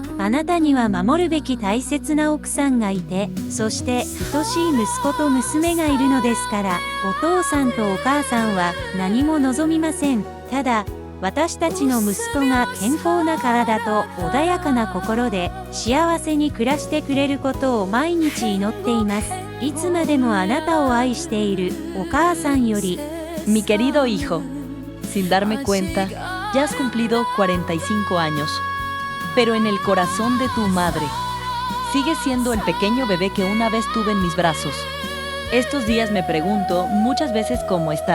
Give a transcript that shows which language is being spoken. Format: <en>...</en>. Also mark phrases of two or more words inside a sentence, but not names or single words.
<ja>あなたには守るべき大切な奥さんがいて、そして愛しい息子と娘がいるのですから、お父さんとお母さんは何も望みません。ただ、私たちの息子が健康な体と穏やかな心で幸せに暮らしてくれることを毎日祈っています。いつまでもあなたを愛しているお母さんより。</ja> <es>Mi querido hijo, sin darme cuenta, ya has cumplido 45 años. Pero en el corazón de tu madre, sigues siendo el pequeño bebé que una vez tuve en mis brazos. Estos días me pregunto muchas veces cómo estás.</es>